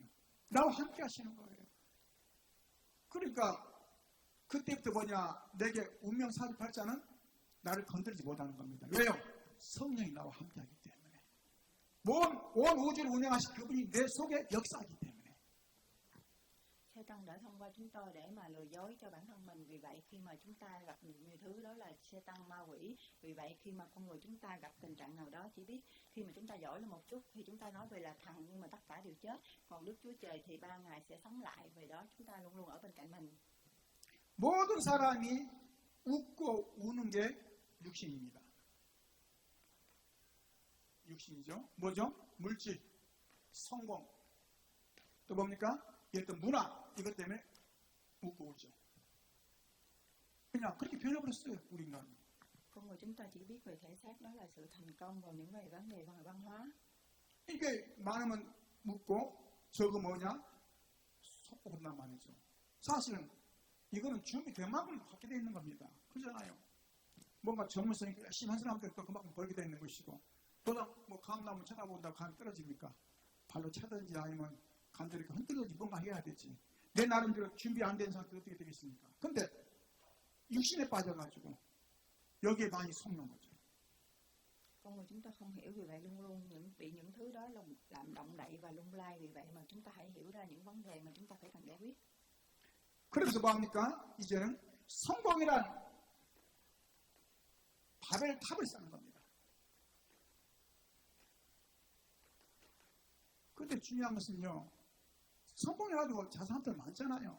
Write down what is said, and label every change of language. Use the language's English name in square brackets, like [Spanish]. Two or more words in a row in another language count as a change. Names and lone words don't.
[Korean] 나와 함께 하시는 거예요. 그러니까 그때부터 내게 운명 사주팔자는 나를 건드리지 못하는 겁니다. 왜요? 성령이 나와 함께 하기 때문에. 온 우주를 운영하신 그분이 내 속에 역사하기 때문에. [Vietnamese] Satan đã thông qua chúng tôi để mà lừa dối cho bản thân mình. Vì vậy khi mà chúng ta gặp nhiều thứ đó là Satan, ma quỷ. Vì vậy khi mà con người chúng ta gặp tình trạng nào đó, chỉ biết khi mà chúng ta giỏi lên một chút thì chúng ta nói về là thần, nhưng mà tất cả đều chết. Còn Đức Chúa Trời thì ban Ngài sẽ sống lại. Vì đó chúng ta luôn luôn ở bên cạnh mình. [Korean] 모든 사람이 웃고 우는 게 육신입니다. 육신이죠. 뭐죠? 물질, 성공, 또 뭡니까? 예를 들어 문화, 이것 때문에 웃고 울죠. 그냥 그렇게 변해버렸어요, 우리 인간은. [Vietnamese] Con người chúng ta chỉ biết về thể xác, đó là sự thành công, và những về vấn đề về văn hóa. [Korean] 이게 많으면 웃고 적으면 뭐냐? 속고 본단 말이죠. 사실은 이거는 준비된 만큼 갖게 되어 있는 겁니다. 그렇잖아요. 뭔가 전문성이 열심히 한 사람들 또 그만큼 벌게 되어 있는 것이고, 또 뭐 감나무 쳐다본다고 감이 떨어집니까? 발로 차든지 아니면 간절히 흔들어지 뭔가 해야 되지. 내 나름대로 준비 안 된 상태로 어떻게 되겠습니까? 근데 육신에 빠져가지고 여기에 많이 속는 거죠. [Vietnamese] Con người chúng ta không hiểu, vì vậy luôn luôn bị những thứ đó làm động đậy và lung lay. Vì vậy mà chúng ta hãy hiểu ra những vấn đề mà chúng ta phải cần giải quyết. [Korean] 그래서 뭐합니까? 이제는 성공이란 바벨 탑을 쌓는 겁니다. 그런데 중요한 것은요, 성공해가지고 자살한들 많잖아요.